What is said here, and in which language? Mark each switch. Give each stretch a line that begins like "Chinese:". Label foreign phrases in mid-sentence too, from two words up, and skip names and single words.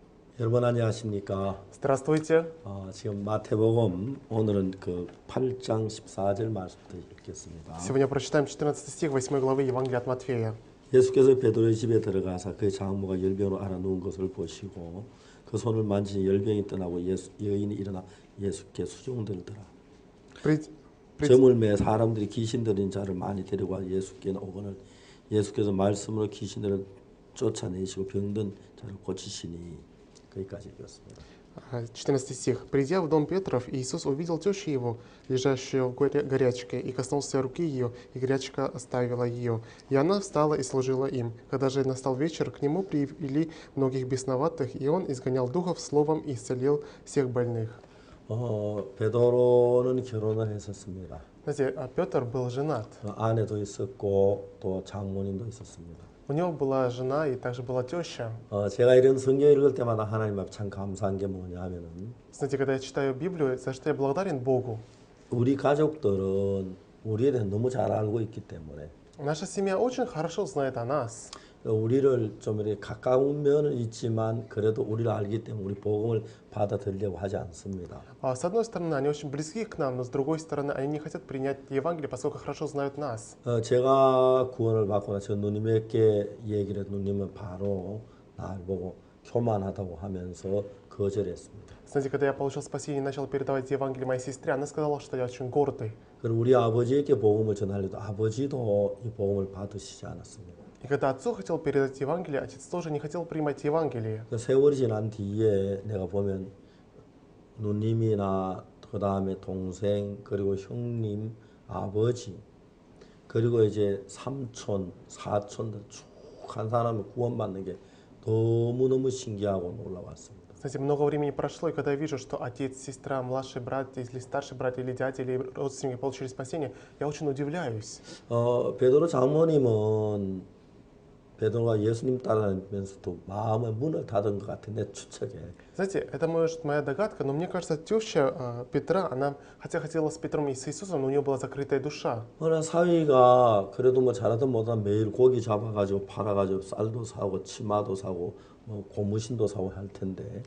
Korean: 여러분 안녕하십니까?
Russian: Здравствуйте.
Korean: 지금 마태복음 오늘은 그 8장 14절 말씀부터 읽겠습니다.
Russian: Сегодня прочитаем 14 стих 8 главы Евангелия от Матфея.
Korean: 예수께서 베드로의 집에 들어가사 그의 장모가 열병으로 앓아 누운 것을 보시고 그 손을 만지니 열병이 떠나고 여인이 일어나 예수께 수종들더라.
Russian: Прид- прид-
Korean: 점을 매 사람들이 귀신 들린 자를 많이 데리고 예수께 오거늘 예수께서 말씀으로 귀신들을 쫓아내시고 병든 자를 고치시니 거기까지 읽었습니다.
Russian: 14 стих. «Придя в дом Петров, Иисус увидел тещу его, лежащую в горячке, и коснулся руки ее, и горячка оставила ее. И она встала и служила им. Когда же настал вечер, к нему привели многих бесноватых, и он изгонял духов словом и исцелил всех больных».
Korean: 베드로는 결혼을 했었습니다.
Russian: Знаете, Петр был женат.
Korean: 아내도 있었고 또 장모님도 있었습니다.
Russian: У него была жена и также была теща.
Korean: 제가 이런 성경 읽을 때마다 하나님 앞에 참 감사한 게 뭐냐 하면은
Russian: Знаете, когда я читаю Библию, за что я благодарен Богу.
Korean: 우리 가족들은 우리에 대해 너무 잘 알고 있기 때문에
Russian: Наша семья очень хорошо знает о нас.
Korean: 우리를 좀 이렇게 가까운 면은 있지만 그래도 우리를 알기 때문에 우리 복음을 받아들이려고 하지 않습니다.
Russian: С одной стороны, они очень близки к нам, но с другой стороны, они не хотят принять Евангелие, поскольку хорошо знают нас.
Korean: 제가 구원을 받고 나서 누님에게 얘기를 해도 누님은 바로 날 보고 교만하다고 하면서 거절했습니다.
Russian: Знаете, когда я получил спасение и начал передавать Евангелие моей сестре, она сказала, что я очень гордый.
Korean: 그리고 우리 아버지에게 복음을 전하려도 아버지도 이 복음을 받으시지 않았습니다.
Russian: И когда отцу хотел передать Евангелие, отец тоже не хотел принимать Евангелие.
Korean: 세월이 지난 뒤에 내가 보면 누님이나 그 다음에 동생 그리고 형님, 아버지 그리고 이제 삼촌, 사촌들 쭉 한 사람을 구원받는 게 너무너무 신기하고 놀라웠습니다.
Russian: Знаете, много времени прошло, и когда я вижу, что отец, сестра, младший брат, или старший брат, или дядя, или родственники получили спасение, я очень удивляюсь.
Korean: 베드로 장모님은 베드로가 예수님 따라다니면서도 마음의 문을 닫은 것 같은 내 추측에.
Russian: Знаете, это может моя догадка, но мне кажется, теща Петра, она хотя хотела с Петром и с Иисусом, но у нее была закрытая душа.
Korean: 어느 사위가 그래도 뭐 잘하든 못하든 매일 고기 잡아가지고 팔아가지고 쌀도 사고 치마도 사고 뭐 고무신도 사고 할 텐데.